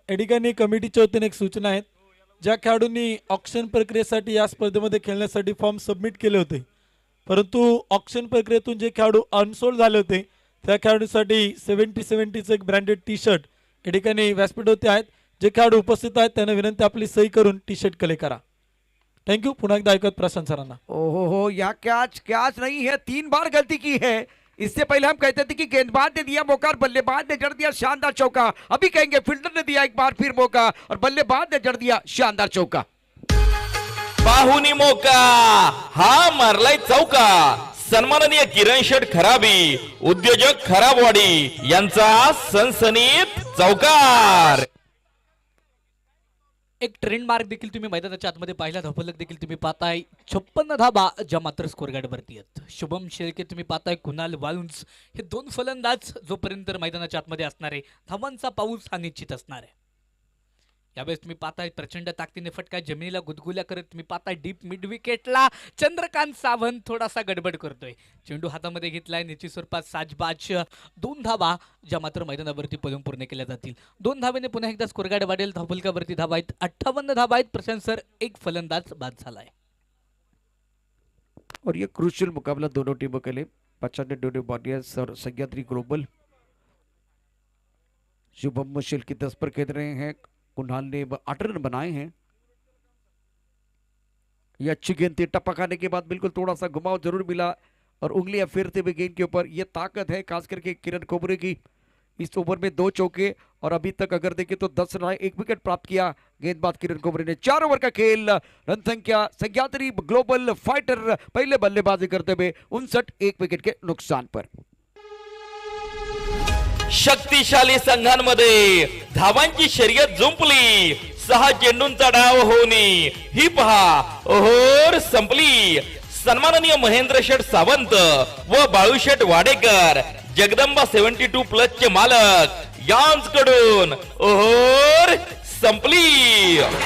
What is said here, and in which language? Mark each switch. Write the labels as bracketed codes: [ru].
[mr] या ठिकाणी कमिटीच्या वतीने एक सूचना आहेत, ज्या खेळाडूंनी ऑक्शन प्रक्रियेसाठी या स्पर्धेमध्ये खेळण्यासाठी फॉर्म सबमिट केले होते परंतु ऑक्शन प्रक्रियेतून जे खेळाडू अनसोल्ड झाले होते त्या खेळाडूंसाठी 70-70चं एक ब्रँडेड टी शर्ट या ठिकाणी व्यासपीठावरती आहेत। जे खेळाडू उपस्थित आहेत त्यांना विनंती आपली सही करून टी शर्ट कलेक्ट करा। थँक्यू। पुन्हा एकदा ऐकत प्रशांत सरांना। [hi] ओहो यहाँ कैच नहीं है, 3 बार गलती की है। इससे पहले हम कहते थे कि गेंदबाज ने दिया मौका और बल्लेबाज ने जड़ दिया शानदार चौका, अभी कहेंगे फील्डर ने दिया एक बार फिर मौका और बल्लेबाज ने जड़ दिया शानदार चौका। [mr] पाहुनी मोका हा मारलाय चौका. सन्माननीय किरण शेठ खराबी, उद्योजक खराबवाडी यांचा सनसनीत चौकार. एक ट्रेंड मार्क देखील तुम्ही मैदानाच्या आतमध्ये पाहिला, धपलक देखील तुम्ही पाहताय. 56 धाबा ज्या मात्र स्कोर गार्ड वरती आहेत. शुभम शेळके तुम्ही पाहताय, कुणाल वाळुंज हे दोन फलंदाज जोपर्यंत मैदानाच्या आतमध्ये असणार आहे, धावांचा पाऊस हा निश्चित असणार आहे. यावेळेस तुम्ही पाहताय प्रचंड ताकदीने फटका जमिनीला गुदगुल्या करत तुम्ही पाहताय डीप मिड विकेटला चंद्रकांत सावंत थोडासा गडबड करतोय. चेंडू हातामध्ये घेतलाय, निश्चित स्वरूपात साजबाज 2 धावा ज्या मात्र मैदानावरती पळून पूर्ण केल्या जातील. 2 धावेने पुन्हा एकदा स्कोर गार्ड वाढेल. धावफलकावरती धावा आहेत 58 धावा आहेत. प्रशांत सर एक फलंदाज बाद झालाय. [hi] और ये क्रूशियल मुकाबला दोनों टीमों के लिए. 95 वॉरियर्स और सह्याद्री ग्लोबल. शुभम शेळके 10 पर खेल रहे हैं, कुणाल ने 8 रन बनाए हैं. ये अच्छी गेंद थी, टप्पा खाने के बाद बिल्कुल थोड़ा सा घुमाव जरूर मिला और उंगलियां फेरते हुए गेंद के ऊपर. ये ताकत है खास करके किरण कोबरे की. इस ओवर में 2 चौके और अभी तक अगर देखें तो 10 रन, 1 विकेट प्राप्त किया गेंदबाज किरण कोबरे ने. 4 ओवर का खेल, रन संख्या सह्याद्री ग्लोबल फाइटर पहले बल्लेबाजी करते हुए 59 1 विकेट के नुकसान पर. [mr] शक्तिशाली संघांमध्ये धावांची शर्यत जुंपली. 6 चेंडूंचा डाव होणी ही पहा ओहोर संपली. सन्माननीय महेंद्र शेठ सावंत व बाळूशेठ वाडेकर, जगदंबा 72 प्लस चे मालक यांकडून ओहोर संपली.